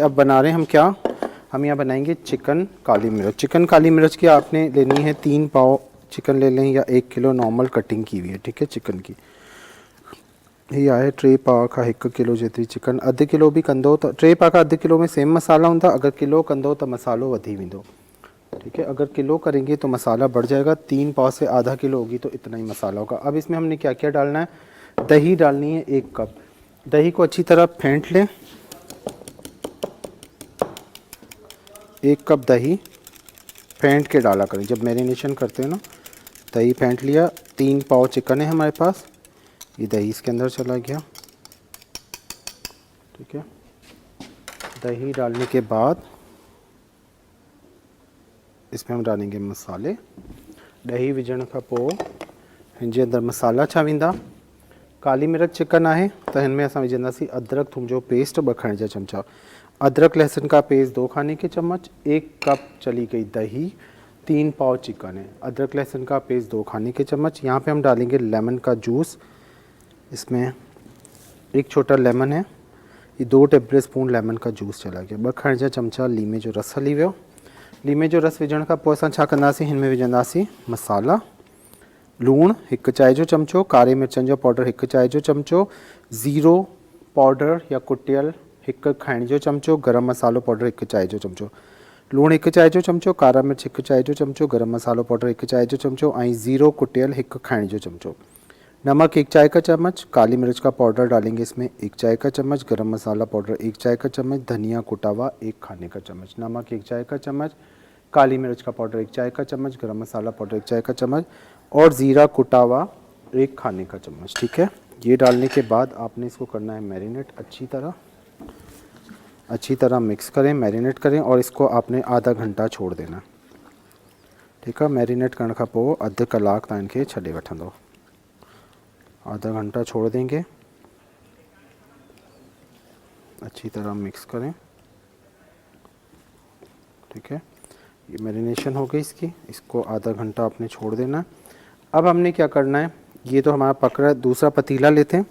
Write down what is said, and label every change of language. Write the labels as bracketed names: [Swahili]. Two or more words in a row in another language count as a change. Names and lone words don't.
[Hindi] अब बना रहे हैं हम क्या, हम यहाँ बनाएंगे चिकन काली मिर्च। चिकन काली मिर्च की आपने लेनी है 3 पाव चिकन ले लें या 1 किलो नॉर्मल कटिंग की हुई है, ठीक है। [Sindhi] चिकन की ये आहे 3 पाव का 1 किलो जेतरी चिकन। अधु किलो भी कंदो तो 3 पाव का अधु किलो में सेम मसाला होंदा। अगर किलो कंदो तो मसालो वधी वेंदो, [Hindi] ठीक है। अगर किलो करेंगे तो मसाला बढ़ जाएगा। 3 पाव से आधा किलो होगी तो इतना ही मसाला होगा। अब इसमें हमने क्या क्या डालना है, दही डालनी है 1 कप। दही को अच्छी तरह फेंट लें। 1 कप दही फेंट के डाला करें जब मैरिनेशन करते हैं ना। दही फेंट लिया। 3 पाव चिकन है हमारे पास, ये दही इसके अंदर चला गया, ठीक है। दही डालने के बाद इसमें हम डालेंगे मसाले। [Sindhi] दही विझण खां पोइ हिनजे अंदर मसाला छा वेंदा, काली मिर्च चिकन आहे तो इनमें असां विझंदासीं अदरक थूम जो पेस्ट 2 खाने जा चमचा, [Hindi] अदरक लहसुन का पेस्ट 2 खाने के चम्मच, 1 कप चली गई दही, 3 पाव चिकन है, अदरक लहसुन का पेस्ट 2 खाने के चम्मच। यहाँ पे हम डालेंगे लेमन का जूस। इसमें 1 छोटा लेमन है, ये 2 टेबल स्पून लेमन का जूस चला गया। [Sindhi] 2 खाने जा चमचा लीमे जो रस हली वियो। लीमे जो रस विझण खां पोइ असां छा कंदासीं, हिन में विझंदासीं मसाला। लूण 1 चाय जो चमचो, कारे मिर्चन जो पाउडर 1 चाय जो चमचो, ज़ीरो पाउडर या कुटियल 1 खाइण जो चमचो, गरम मसालो पाउडर 1 चाय जो चमचो। लूण 1 चाय जो चमचो, कारा मिर्च 1 चाय जो चमचो, गरम मसालो पाउडर 1 चाय जो चमचो ऐं ज़ीरो कुटियल 1 खाइण जो चमचो। [Hindi] नमक 1 चाय का चम्मच, काली मिर्च का पाउडर डालेंगे इसमें 1 चाय का चम्मच, गरम मसाला पाउडर 1 चाय का चम्मच, धनिया कुटा हुआ 1 खाने का चम्मच, नमक 1 चाय का चम्मच, काली मिर्च का पाउडर 1 चाय का चम्मच, गरम मसाला पाउडर 1 चाय का चम्मच और ज़ीरा कुटा हुआ 1 खाने का चम्मच, ठीक है। ये डालने के बाद आपने इसको करना है मैरिनेट। अच्छी तरह मिक्स करें, मैरिनेट करें और इसको आपने आधा घंटा छोड़ देना, ठीक है। [Sindhi] मैरिनेट करण खां पोइ अधु कलाक तव्हां इनखे छॾे वठंदो। [Hindi] आधा घंटा छोड़ देंगे, अच्छी तरह मिक्स करें, ठीक है। ये मैरिनेशन हो गई इसकी, इसको आधा घंटा आपने छोड़ देना। अब हमने क्या करना है, ये तो हमारा पकड़ा, दूसरा पतीला लेते हैं।